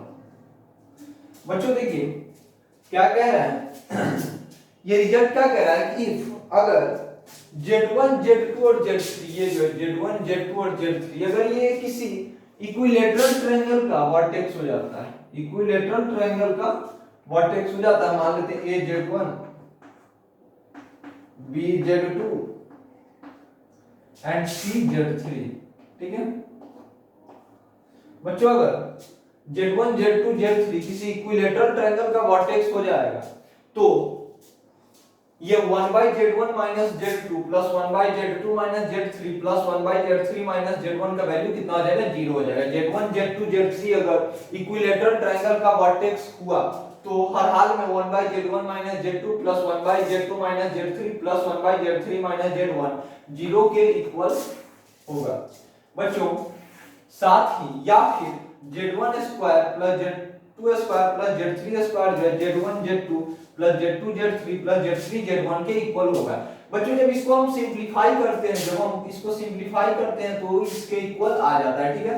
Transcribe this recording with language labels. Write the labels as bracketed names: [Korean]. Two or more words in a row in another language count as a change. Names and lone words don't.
[Hindi] बच्चों देखिए क्या कह रहा है ये रिजल्ट क्या कह रहा है कि अगर Z1 Z2 और Z3 ये जो है Z1 Z2 और Z3 अगर ये किसी [English] equilateral triangle [Hindi] का वर्टेक्स हो जाता है, [English] equilateral triangle [Hindi] का वर्टेक्स हो जाता है, मान लेते हैं A Z1 B Z2 एंड C Z3, ठीक है बच्चों। अगर Z1 Z2 Z3 किसी [English] equilateral triangle [Hindi] का वर्टेक्स हो जाएगा तो ये [English] 1 by Z1 minus Z2 plus 1 by Z2 minus Z3 plus 1 by Z3 minus Z1 [Hindi] का वैल्यू कितना हो जाएगा? 0 हो जाएगा। Z1 Z2 Z3 अगर [English] equilateral triangle [Hindi] का वर्टेक्स हुआ तो हर हाल में [English] 1 by Z1 minus Z2 plus 1 by Z2 minus Z3 plus 1 by Z3 minus Z1 [Hindi] 0 के इक्वल होगा बच्चों। साथ ही या फिर [English] Z1 square plus Z2 square plus Z3 square [Hindi] जो है [English] Z1 Z2 plus Z2 Z3 plus Z3 Z1 [Hindi] के इक्वल होगा बच्चों। जब इसको हम सिंपलीफाई करते हैं तो इसके इक्वल आ जाता है, ठीक है।